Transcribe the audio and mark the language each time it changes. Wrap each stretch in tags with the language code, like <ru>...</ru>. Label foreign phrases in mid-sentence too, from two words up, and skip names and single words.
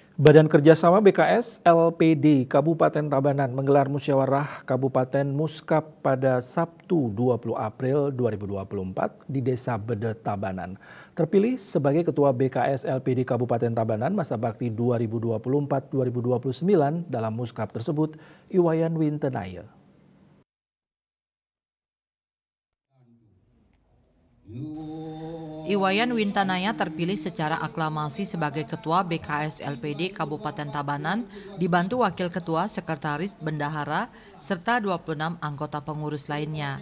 <id>Badan Kerjasama BKS LPD Kabupaten Tabanan menggelar musyawarah Kabupaten Muskap pada Sabtu 20 April 2024 di Desa Bede Tabanan. Terpilih sebagai Ketua BKS LPD Kabupaten Tabanan masa bakti 2024-2029 dalam Muskap tersebut, Iwayan Wintenaya. Iwayan Wintanaya terpilih secara aklamasi sebagai Ketua BKS LPD Kabupaten Tabanan, dibantu Wakil Ketua, Sekretaris, Bendahara, serta 26 anggota pengurus lainnya.</id>